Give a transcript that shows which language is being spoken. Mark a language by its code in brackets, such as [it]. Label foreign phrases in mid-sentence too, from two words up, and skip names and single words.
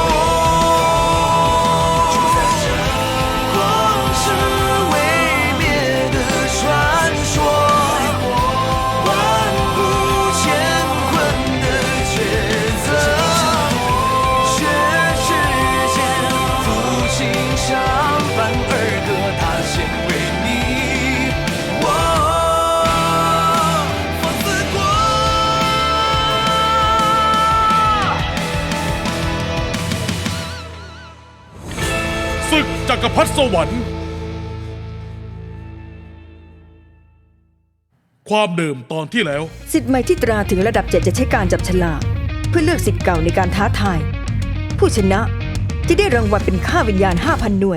[zh] 光是未灭的传说，万古乾坤的抉择，却世间抚琴相伴儿歌，他献为你我放肆过。 [th] ศึกจักรพรรดิสวรรค์ความเดิมตอนที่แล้ว สิทธิ์ใหม่ที่ตราถึงระดับ 7จะใช้การจับฉลากเพื่อเลือกสิทธิ์เก่าในการท้าทายผู้ชนะจะได้รางวัลเป็นค่าวิญญาณ 5,000 หน่วย